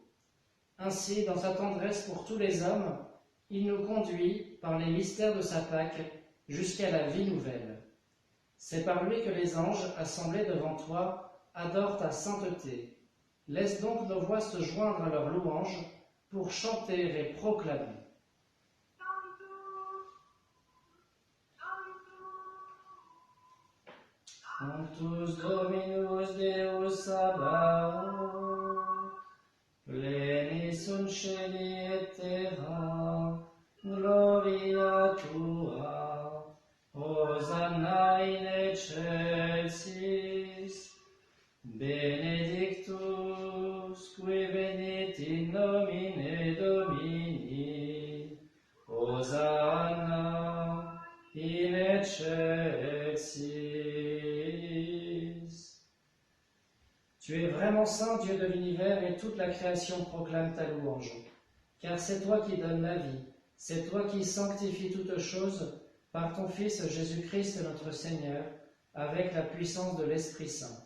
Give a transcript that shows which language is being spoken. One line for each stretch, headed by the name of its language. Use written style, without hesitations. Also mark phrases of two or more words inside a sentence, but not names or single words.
French: Ainsi, dans sa tendresse pour tous les hommes, il nous conduit, par les mystères de sa Pâque, jusqu'à la vie nouvelle. C'est par lui que les anges, assemblés devant toi, adorent ta sainteté. Laisse donc nos voix se joindre à leur louange pour chanter et proclamer.
Latin: Sanctus Dominus Deus Sabaoth, plenis sunt celi et terra, gloria tua, Hosanna in excelsis, benedictus qui venit in nomine Domini, Hosanna in excelsis.
French: Tu es vraiment saint, Dieu de l'univers, et toute la création proclame ta louange. Car c'est toi qui donnes la vie, c'est toi qui sanctifies toutes choses par ton Fils Jésus-Christ notre Seigneur, avec la puissance de l'Esprit Saint.